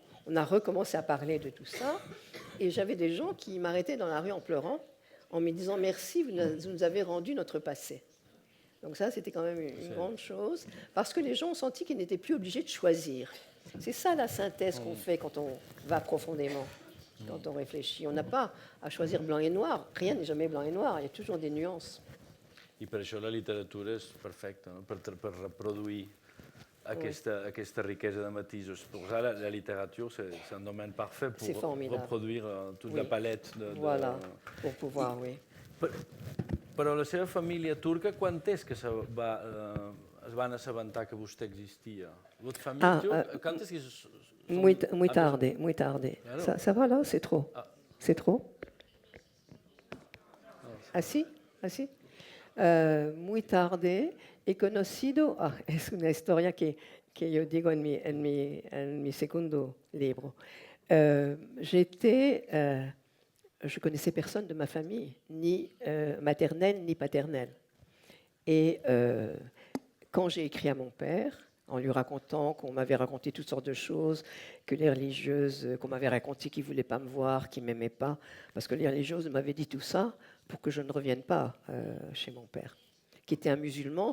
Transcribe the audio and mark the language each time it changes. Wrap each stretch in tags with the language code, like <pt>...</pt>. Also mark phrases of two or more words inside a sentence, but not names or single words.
<fr>On a recommencé à parler de tout ça, et j'avais des gens qui m'arrêtaient dans la rue en pleurant, en me disant « Merci, vous nous avez rendu notre passé ». Donc ça, c'était quand même une grande chose, parce que les gens ont senti qu'ils n'étaient plus obligés de choisir. C'est ça la synthèse qu'on fait quand on va profondément, quand on réfléchit. On n'a pas à choisir blanc et noir. Rien n'est jamais blanc et noir, il y a toujours des nuances.</fr> <ca>I per això la literatura és perfecta, no? per reproduir aquesta riquesa de matisos.</ca> <fr>Pour ça, la littérature, c'est un domaine parfait pour reproduire toute la palette. Voilà, pour pouvoir, oui.</fr> <ca>Però la seva família turca, quan és que es van assabentar que vostè existia?</ca> <fr>Votre famille, quand est-ce qu'ils sont...</fr> <es>Muy tardé.</es> <fr>Ça va là? C'est trop. C'est trop? Ah si?</fr> <es>Muy tarde he conocido, es una historia que yo digo en mi segundo libro.</es> <fr>Je connaissais personne de ma famille, ni maternelle ni paternelle. Et quand j'ai écrit à mon père, en lui racontant qu'on m'avait raconté toutes sortes de choses, que les religieuses, qu'on m'avait raconté qu'ils ne voulaient pas me voir, qu'ils ne m'aimaient pas, parce que les religieuses m'avaient dit tout ça pour que je ne revienne pas chez mon père, qui était un musulman.</fr>